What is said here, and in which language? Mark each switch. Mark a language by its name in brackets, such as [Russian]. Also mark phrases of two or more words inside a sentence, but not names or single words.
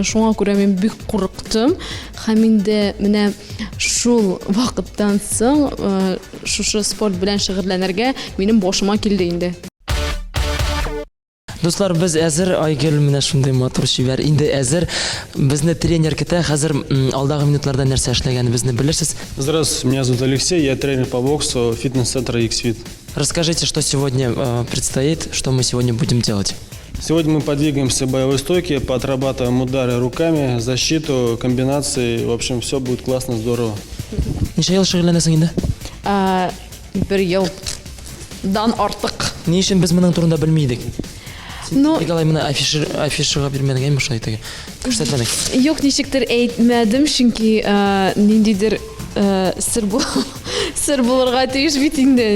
[Tatar] Шуңа күрә мин бик курыктым. Һәм инде менә шул вакыттан соң шушы спорт белән шөгыльләнергә минем башыма килде инде. Дуслар, без әзер Айгөл менә шундый матур шибәр. Инде әзер безне тренер көтә. Хәзер алдагы минутларда нәрсә эшләгәнебезне белерсез. [Russian] Здравствуйте, меня зовут Алексей, я тренер по боксу фитнес-центра X-Fit. Расскажите, что сегодня предстоит, что мы сегодня будем делать? Сегодня мы подвигаемся в боевой стойке, поотрабатываем удары руками, защиту, комбинации. В общем, все будет классно, здорово. [Tatar] Ничә ел шөгыльләнәсең инде? Бер елдан артык. Ни өчен без моның турында белмидек? Ну, Николай менә афишага бирмәгәнме шулай теге? Күрсәтмәдек. Юк, ничектер әйтмәдем, чөнки ниндидер сер булырга тиеш бит инде.